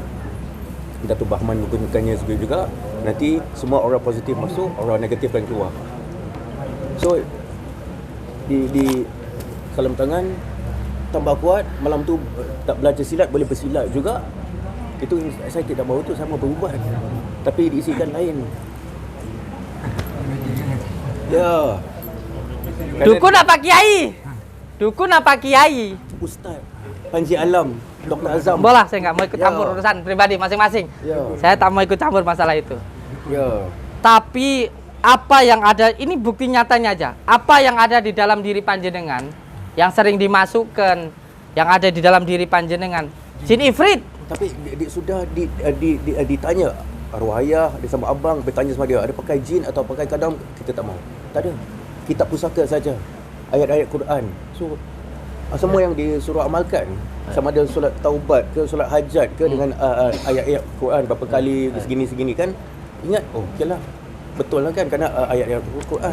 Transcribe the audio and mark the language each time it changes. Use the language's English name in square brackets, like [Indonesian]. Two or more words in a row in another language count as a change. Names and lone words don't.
[Malay] Datuk Bahman menggunakannya juga. Nanti semua aura positif masuk, aura negatif akan keluar. So di salam tangan tambah kuat, malam tu tak belajar silat boleh bersilat juga. Itu saya tidak mahu tu sama berubat, tapi diisikan lain. Ya. Dukun apa kiai? Dukun apa kiai? Ustaz Panji Alam, Dr. Azam. [Indonesian] Bola, saya nggak mau ikut Ya. campur urusan pribadi masing-masing. Ya. [Malay] Saya tak mau ikut campur masalah itu. Ya. [Indonesian] Tapi apa yang ada, ini bukti nyatanya aja. Apa yang ada di dalam diri panjenengan, yang sering dimasukkan, yang ada di dalam diri panjenengan, jin ifrit. [Malay] Tapi sudah ditanya arwah ayah, dia sama abang, bertanya sama dia, ada pakai jin atau pakai kadam, kita tak mahu. Tak ada. Kitab pusaka saja. Ayat-ayat Quran. So semua yang disuruh amalkan, sama ada solat taubat ke solat hajat ke dengan ayat-ayat Quran berapa kali segini kan, ingat, oh okeylah, betul lah kan, kerana ayat-ayat Quran.